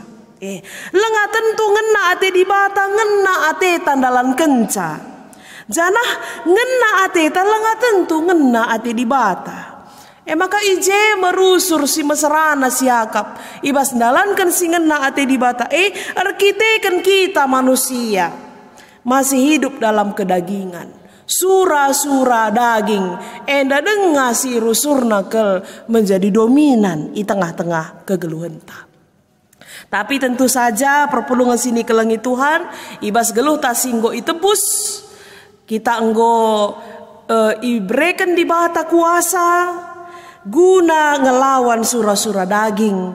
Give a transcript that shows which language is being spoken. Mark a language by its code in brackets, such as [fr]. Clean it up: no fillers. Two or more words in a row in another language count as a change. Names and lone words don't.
[btx] Lenga tentu ngena ate di bata ngena ateta dalan kenca. Janah ngena ateta lenga tentu ngena ate di bata. Maka ije merusur si mesrana siakap ibas dalankan si ngena ate di bata arkiteken [id] kita manusia masih hidup dalam kedagingan. [btx] Sura-sura daging enda denga si rusurna kel [id] menjadi dominan di tengah-tengah [btx] kegeluhan ta. [id] Tapi tentu saja [btx] perpulungan sini kelengi Tuhan ibas geluh ta singgo itebus kita enggo ibreken di bata kuasa guna ngelawan sura-sura daging.